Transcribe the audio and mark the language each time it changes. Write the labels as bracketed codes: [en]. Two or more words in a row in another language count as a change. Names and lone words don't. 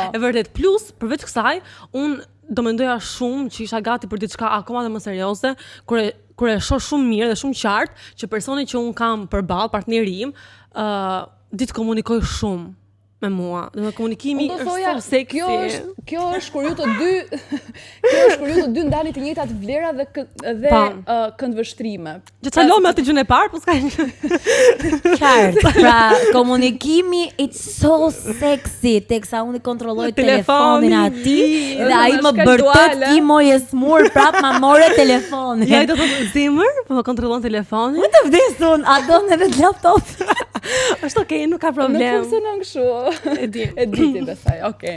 [sq] E vërtet, plus përveç kësaj, un do mendoja shumë që isha gati për diçka akoma më serioze, kur e shoh shumë mirë dhe shumë qartë që personi që un kam përballë, partneri im, ditë komunikoj shumë me mua. Dhe komunikimi është so seksi. Kjo është kur ju të dy ndani të njëjtat vlera dhe këndvështrime. Që çallo me atë gjën e parë, po s'ka. Qartë. Pra, komunikimi [en] it's so sexy, [sq] teksa unë kontrolloj telefonin atij dhe ai më bërtet kimoj e smur prap ma more telefonin. Ja do të thotë zemër, po më kontrollon telefonin. Më të vdesun, a do edhe laptop? Është okay, nuk ka problem. Nuk funksionon kështu. E di ti besoj. Okej.